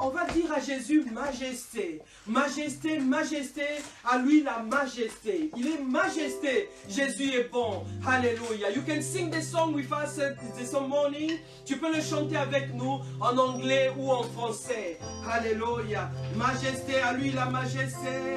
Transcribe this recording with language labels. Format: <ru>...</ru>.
<fr>On va dire à Jésus majesté, majesté, majesté. À lui la majesté. Il est majesté. Jésus est bon. Alléluia.</fr> <en>You can sing the song with us this morning.</en> <fr>Tu peux le chanter avec nous en anglais ou en français. Alléluia. Majesté, à lui la majesté.</fr>